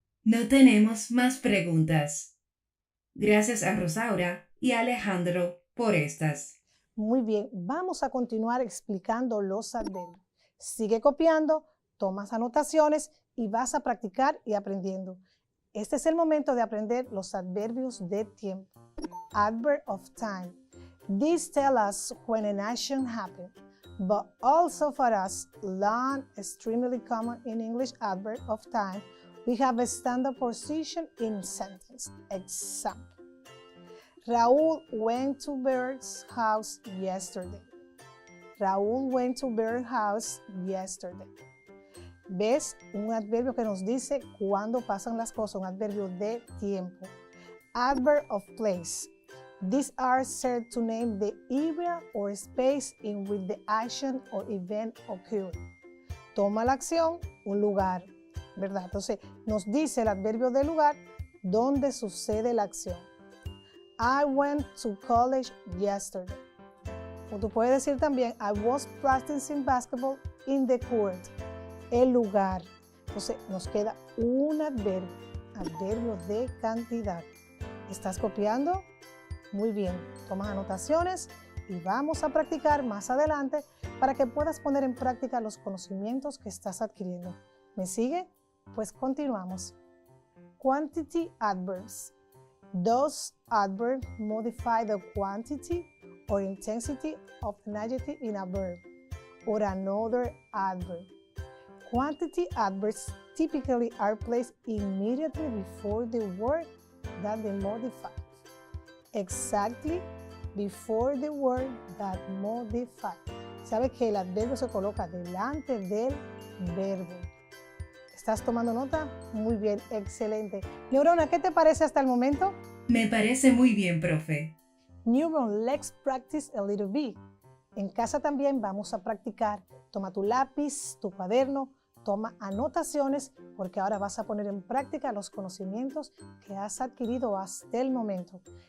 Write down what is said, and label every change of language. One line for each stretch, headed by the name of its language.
Spanish: No tenemos más preguntas. Gracias a Rosaura y a Alejandro por estas. Muy bien, vamos a continuar explicando los adverbios. Sigue copiando, tomas anotaciones y vas a practicar y aprendiendo. Este es el momento de aprender los adverbios de tiempo.
English: Adverb of time. These tell us when an action happened, but also for us, long, extremely common in English adverb of time, we have a standard position in sentence. Example. Raúl went to Bert's house yesterday. Raúl went to Bear's house yesterday.
Spanish: ¿Ves? Un adverbio que nos dice cuándo pasan las cosas, un adverbio de tiempo.
English: Adverb of place. These are said to name the area or space in which the action or event occurred.
Spanish: Toma la acción, un lugar, ¿verdad? Entonces, nos dice el adverbio de lugar donde sucede la acción.
English: I went to college yesterday.
Spanish: O tú puedes decir también,
English: I was practicing basketball in the court.
Spanish: El lugar. Entonces, nos queda un adverbio de cantidad. ¿Estás copiando? Muy bien. Tomas anotaciones y vamos a practicar más adelante para que puedas poner en práctica los conocimientos que estás adquiriendo. ¿Me sigue? Pues continuamos.
English: Quantity adverbs. Those adverbs modify the quantity or intensity of an adjective in a verb or another adverb. Quantity adverbs typically are placed immediately before the word that they modify. Exactly before the word that modify.
Spanish: ¿Sabes que el adverbio se coloca delante del verbo? ¿Estás tomando nota? Muy bien, excelente. Neurona, ¿qué te parece hasta el momento? Me parece muy bien, profe.
English: Neuron, let's practice a little bit.
Spanish: En casa también vamos a practicar. Toma tu lápiz, tu cuaderno, toma anotaciones porque ahora vas a poner en práctica los conocimientos que has adquirido hasta el momento.